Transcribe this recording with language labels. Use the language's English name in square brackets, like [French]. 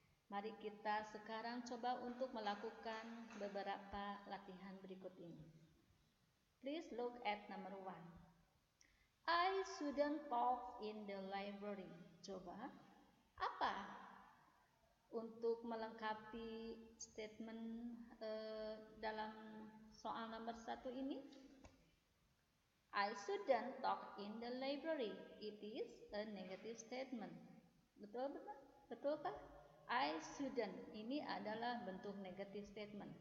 [Indonesian] Mari kita sekarang coba untuk melakukan beberapa latihan berikut ini. [English] Please look at number 1. I shouldn't talk in the library. [Indonesian] Coba, apa untuk melengkapi statement dalam soal nomor 1 ini? [English] I shouldn't talk in the library. It is a negative statement. [Indonesian] Betulkah? [English] I shouldn't. [Indonesian] Ini adalah bentuk negative statement.